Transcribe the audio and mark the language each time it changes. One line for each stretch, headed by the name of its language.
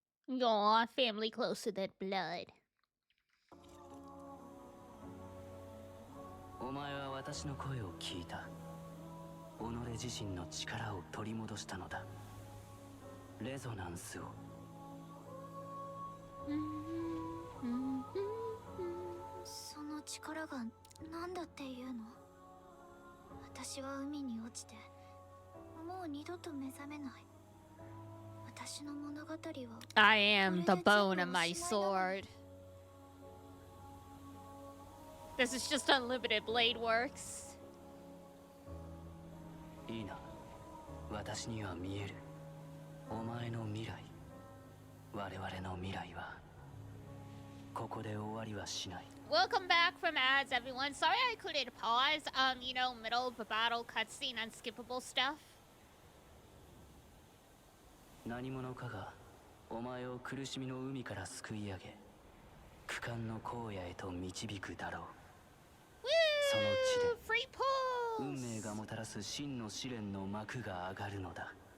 English: Aw, family closer than blood.
Japanese: お前は私の声を聞いた。己自身の力を取り戻したのだ。レゾナンスを。その力が何だっていうの？私は海に落ちてもう二度と目覚めない。私の物語は
English: I am the bone of my sword. This is just unlimited blade works.
Japanese: いいな、私には見える。お前の未来、我々の未来はここで終わりはしない。
English: Welcome back from ads, everyone. Sorry I couldn't pause. You know, middle of a battle, cutscene, unskippable stuff.
Japanese: 何者かがお前を苦しみの海から救い上げ、苦寒の荒野へと導くだろう。
English: Woo! Free
Japanese: 運
English: pulls!
Japanese: 命がもたらす真の試練の幕が上がるのだ。